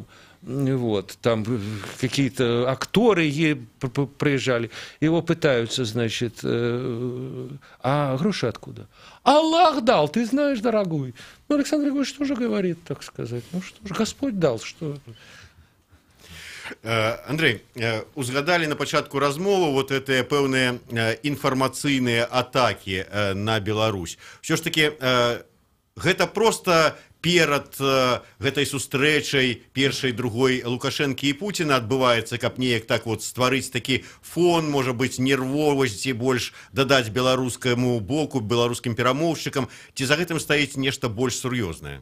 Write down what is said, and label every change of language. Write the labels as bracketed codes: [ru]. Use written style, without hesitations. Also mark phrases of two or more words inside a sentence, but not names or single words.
[ru] Вот, там какие-то акторы приезжали, его пытаются, значит, а гроши откуда? Аллах дал, ты знаешь, дорогой. Ну, Александр Григорьевич тоже говорит, так сказать. Ну что ж, Господь дал, что... Андрей, [be] узгадали на пачатку размовы вот гэтыя пэўныя інфармацыйныя атакі на Беларусь. Все ж таки, гэта просто... перад гэтай сустрэчай першай, другой Лукашэнкі і Пуціна адбываецца, каб неяк так вот стварыць такі фон, можа быць, нервовасці больш дадаць беларускаму боку, беларускім перамоўшчыкам, ці за гэтым стаіць нешта больш сур'ёзнае?